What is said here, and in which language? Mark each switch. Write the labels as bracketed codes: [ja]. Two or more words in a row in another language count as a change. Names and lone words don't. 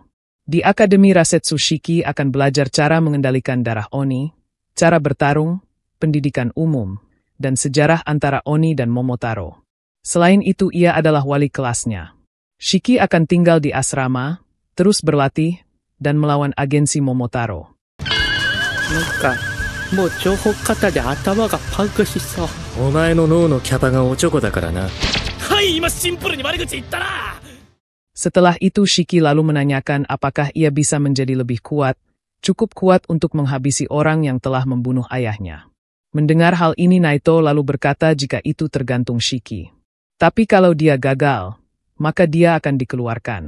[id] Di Akademi Rasetsu Shiki akan belajar cara mengendalikan darah Oni, cara bertarung, pendidikan umum, dan sejarah antara Oni dan Momotaro. Selain itu ia adalah wali kelasnya. Shiki akan tinggal di asrama, terus berlatih, dan melawan agensi Momotaro. [ja] なんかもう情報型で頭がパンクしそう。お前の脳のキャパがおちょこだからな。はい、今シンプルに悪口言ったな。 [id] Setelah itu Shiki lalu menanyakan apakah ia bisa menjadi lebih kuat, cukup kuat untuk menghabisi orang yang telah membunuh ayahnya. Mendengar hal ini Naito lalu berkata jika itu tergantung Shiki. Tapi kalau dia gagal, maka dia akan dikeluarkan.